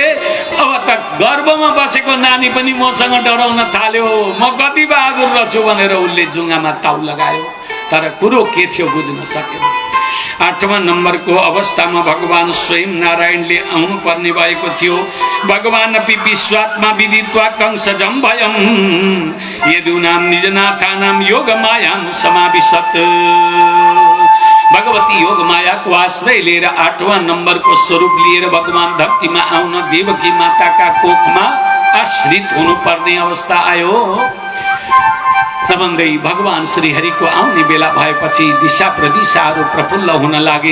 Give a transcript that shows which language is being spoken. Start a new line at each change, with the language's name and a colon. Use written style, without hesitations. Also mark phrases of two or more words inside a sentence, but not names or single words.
Nepali: अब त गर्भमा बसेको नानी पनि मसँग डराउन थाल्यो। म कति बहादुर रहेछु भनेर उसले जुङ्गामा ताउ लगायो। तर कुरो के थियो बुझ्न सकेन। 8वां नम्बरको अवस्थामा भगवान स्वयं नारायणले आउनु पर्ने भएको थियो।
Sanskrit: भगवान अपि विश्वात्मा विदित्वा कंसजं भयं यदुनाम निजनाथानां योगमायां समाविशत्।
Nepali: भगवती योगमायाको आश्रय लिएर 8वां नम्बरको स्वरूप लिएर भगवान धरतीमा आउन देवकी माताका कोखमा आश्रित हुनुपर्ने अवस्था आयो। नभन्दै भगवान श्रीहरिको आउने बेला भएपछि दिशा प्रदिशाहरू प्रफुल्ल हुन लागे।